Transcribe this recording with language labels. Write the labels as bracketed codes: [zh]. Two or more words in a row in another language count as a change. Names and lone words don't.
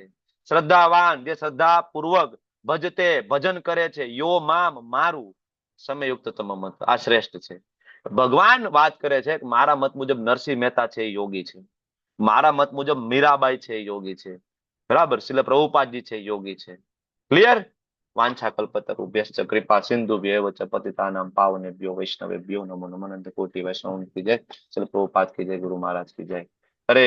[gu] શ્રદ્ધાવાન, જે શ્રદ્ધા પૂર્વક ભજતે, ભજન કરે છે, યો મામ, મારું, સમયુક્ત તમમત, આ શ્રેષ્ઠ છે. ભગવાન વાત કરે છે કે મારા મત મુજબ નરસિંહ મહેતા છે એ યોગી છે, મારા મત મુજબ મીરાબાઈ છે એ યોગી છે, બરાબર. શ્રીલ પ્રભુપાદજી છે યોગી છે. ક્લિયર? [sa] વાંછા કલ્પતરુભ્યશ્ચ કૃપા સિંધુભ્યૈવ ચ પતિતાનાં પાવનેભ્યો વૈષ્ણવેભ્યો નમો નમઃ. [hi] अनंत कोटि वैष्णव की जय. श्रील प्रभुपाद की जय. गुरु महाराज की जय. हरे